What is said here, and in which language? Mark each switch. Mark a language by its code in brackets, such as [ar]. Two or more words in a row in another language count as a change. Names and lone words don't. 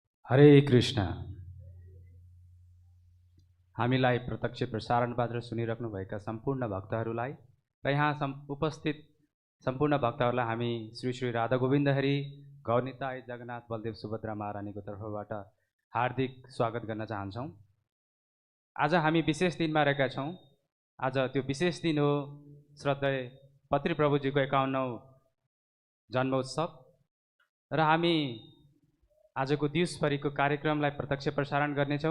[ne] हरे कृष्ण। हामीलाई प्रत्यक्ष प्रसारणबाट सुनिराख्नुभएका सम्पूर्ण भक्तहरूलाई र यहाँ उपस्थित सम्पूर्ण भक्तहरूलाई हामी श्री श्री राधा गोविन्द हरि गौनिताय जगन्नाथ बलदेव सुभद्रा महारानीको तर्फबाट हार्दिक स्वागत गर्न चाहन्छौँ। आज हामी विशेष दिनमा रहेका छौँ। आज त्यो विशेष दिन हो श्रद्धेय पत्री प्रभुजीको 51औं जन्मोत्सव र हामी आजको दिवसभरिको कार्यक्रमलाई प्रत्यक्ष प्रसारण गर्नेछौँ।